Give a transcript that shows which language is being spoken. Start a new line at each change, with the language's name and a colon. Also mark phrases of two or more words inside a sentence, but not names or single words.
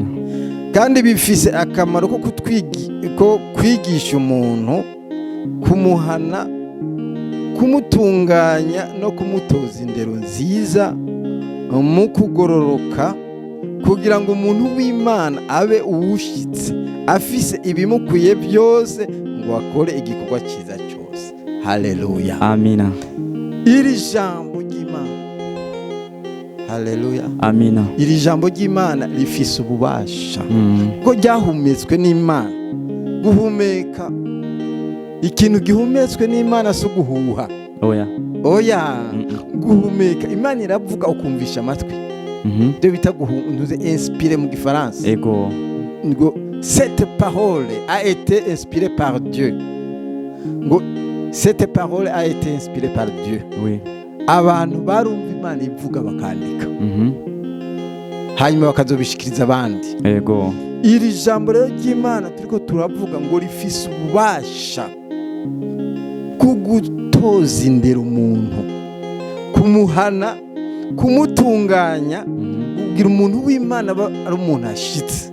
Rundi: kandi bifise akamaro ko kwigisha umuntu, kumuhana, kumutunganya no kumutoza indero nziza mu kugororoka, kugira ngo umuntu w'Imana abe uwushitse afise ibimukwiye byose ngo akore igikorwa cyiza cyose. Haleluya. Amina. Iri jambo ry'Imana, haleluya, amina, iri jambo ry'Imana rifise ububasha ko ryahumetswe n'Imana. Guhumeka, ikintu gihumetswe n'Imana so guhuha. Oya. Guhumeka, Imana iravuga ukumvisha amatwi. Byo bita guhunduze, inspiré mu gifaransa. Ego.
French: Ngo cette parole a été inspirée par Dieu. Ngo cette parole a été inspirée par Dieu. Oui.
Rundi: Abantu barumva Imana ivuga bakandika. Hanyuma bakazobishikiriza abandi. Ego. Iri jambo rero ry'Imana turiko turavuga ngo rifise ububasha kugutoza indero umuntu, kumuhana, kumutunganya, kugira umuntu w'Imana ari umuntu ashitse.